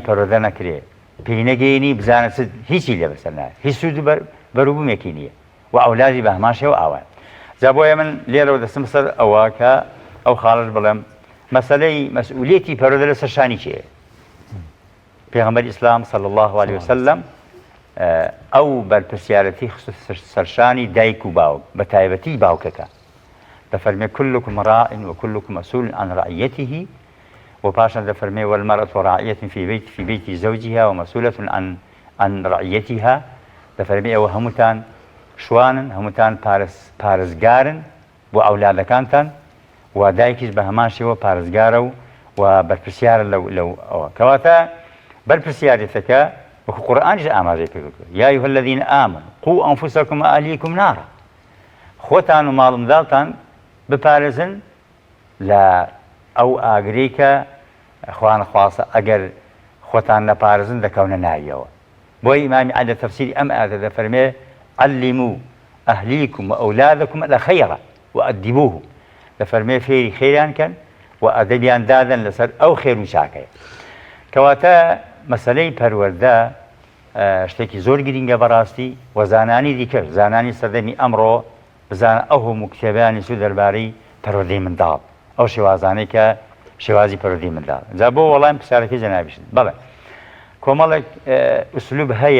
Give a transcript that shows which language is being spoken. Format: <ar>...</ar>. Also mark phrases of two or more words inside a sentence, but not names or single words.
<ckb>پەروەردە نەکرێ پێی نەگەینی بزانە هیچی لێ بەسەر نایێت هیچ سوود بەروبوومێکی نییە و ئەولادی بە هەمان شێوە ئاوان جا بۆیە من لێرەوە دەستم سەر ئەوە کە ئەو خاڵش بڵێم مەسەلەی مەسئولیەتی پەروەردە لەسەر شانی چییە پێغەمبەری ئیسلام</ckb> <ar>صلی الله علیه وسلم</ar> <ckb>ئەو بەرپرسیارەتی سەرشانی دایک و باوک بە تایبەتی باوکەکە دەفەرمێ</ckb> <ar>كلكم راع وكلكم مسؤول عن رعيته</ar> <ckb>وباشا دەفەرمێ</ckb> <ar>والمرأة راعية في بيت زوجها ومسؤولة عن رعيتها</ar> <ckb>دەفەرمێ ئەوە هەمووتان شوانن هەمووتان پارێزگارن بۆ ئەولادەکانتان و دایکیش بە هەمان شێوە پارێزگارە و بەرپرسیارە لەو ئەوە کەواتە بەرپرسیارەتەکە وەکو قورئانیش ئاماژەی پێ کردووە</ckb> <ar>یا ئەیها الذین آمنوا قوا ئەنفوسەکم وئەهلیکم نارا</ar> <ckb>خۆتان و ماڵ منداڵتان بپارێزن لە ئەو ئاگرەی کە خوا نەخواسە ئەگەر خۆتان نەپارێزن دەکەونە ناویەوە بۆی ئیمامی عەلی لە تەفسیری ئەم ئایەتە دەفەرمێ</ckb> <ar>عەلموا ئەهلیکم وئەولادەکم الخەیرە وئەدیبوهم</ar> <ckb>دەفەرمێ فێری خێریان کەن و ئەدەبیان دادەن لەسەر ئەو خێر و چاکەیە کەواتە مەسەلەی پەروەردە شتێکی زۆر گرینگە بەڕاستی و زانانی دیکە زانانی سەردەمی ئەمڕۆ بزانە ئەو هەموو کتێبانی سوود دەربارەی پەروەردەی منداڵ ئەو شێوازانەی کە شێوازی پەروەردەی منداڵ جا بۆ وەڵام پرسیارەکەی جەنابیشت بەڵێ کۆمەڵێک ئوسلوب</ckb>